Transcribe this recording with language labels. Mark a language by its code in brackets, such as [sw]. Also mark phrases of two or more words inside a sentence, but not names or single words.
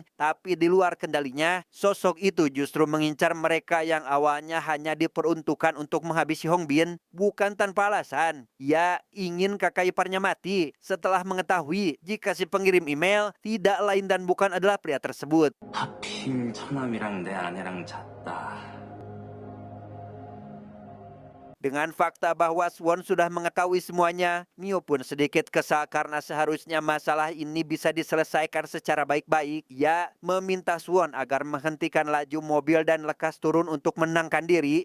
[id] Tapi di luar kendalinya, sosok itu justru mengincar mereka yang awalnya hanya diperuntukkan untuk menghabisi Hongbin. Bukan tanpa alasan, ia ingin kakak iparnya mati setelah mengetahui jika si pengirim email tidak lain dan bukan adalah pria tersebut. [ko] 하필 처남이랑 내 아내랑 잤다. [id] Dengan fakta bahwa Suwon sudah mengetahui semuanya, Mio pun sedikit kesal karena seharusnya masalah ini bisa diselesaikan secara baik-baik. Ia meminta Suwon agar menghentikan laju mobil dan lekas turun untuk menenangkan diri.